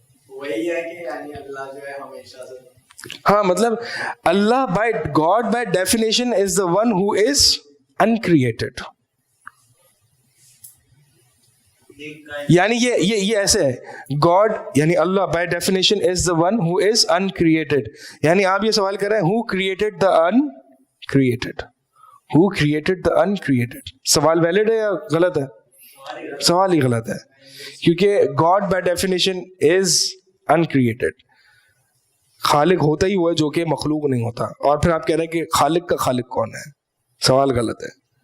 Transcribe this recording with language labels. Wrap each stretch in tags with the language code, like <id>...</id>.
<ur>وہی ہے کہ یعنی اللہ جو ہے ہمیشہ سے, ہاں مطلب اللہ</ur> <en>God by definition is the one who is uncreated.</en> <ur>یعنی یہ ایسے ہے,</ur> <en>God یعنی اللہ by definition is the one who is uncreated.</en> <ur>یعنی آپ یہ سوال کر رہے ہیں</ur> <en>who created the uncreated, who created the uncreated.</en> <ur>سوال ویلڈ ہے یا غلط ہے؟ سوال ہی غلط ہے, کیونکہ</ur> <en>God by definition is uncreated.</en> <ur>خالق ہوتا ہی ہوا ہے جو کہ مخلوق نہیں ہوتا. اور پھر آپ کہہ رہے ہیں کہ خالق کا خالق کون ہے؟ سوال غلط ہے.</ur>